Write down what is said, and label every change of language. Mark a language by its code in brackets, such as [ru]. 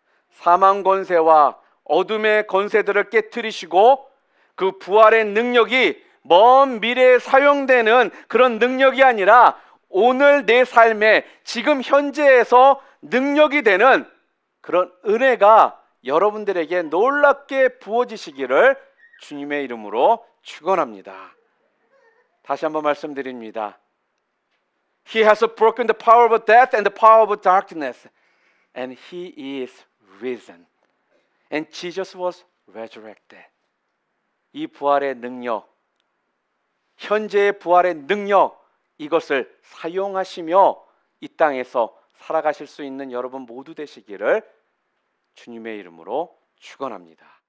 [ko] 사망 권세와 어둠의 권세들을 깨트리시고 그 부활의 능력이 먼 미래에 사용되는 그런 능력이 아니라 오늘 내 삶에 지금 현재에서 능력이 되는 그런 은혜가 여러분들에게 놀랍게 부어지시기를 주님의 이름으로 축원합니다. 다시 한번 말씀드립니다. [en] He has broken the power of death and the power of darkness, and He is risen. And Jesus was resurrected. [ko] 이 부활의 능력, 현재의 부활의 능력, 이것을 사용하시며 이 땅에서 살아가실 수 있는 여러분 모두 되시기를 주님의 이름으로 축원합니다.